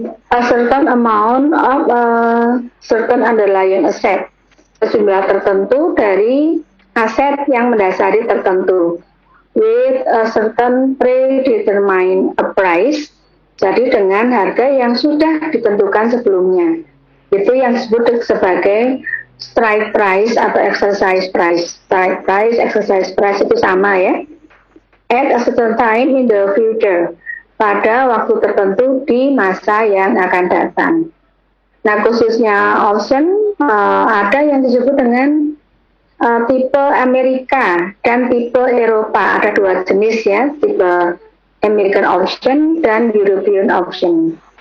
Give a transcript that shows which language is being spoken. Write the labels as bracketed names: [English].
[English] A certain amount of a certain underlying asset. [Indonesian] Sejumlah tertentu dari aset yang mendasari tertentu. [English] With a certain predetermined price. [Indonesian] Jadi dengan harga yang sudah ditentukan sebelumnya. Itu yang disebut sebagai strike price atau exercise price. Strike price, exercise price itu sama ya. [English] At a certain time in the future. [Indonesian] Pada waktu tertentu di masa yang akan datang. Nah, khususnya option ada yang disebut dengan tipe Amerika dan tipe Eropa. Ada dua jenis ya, tipe American option dan European option.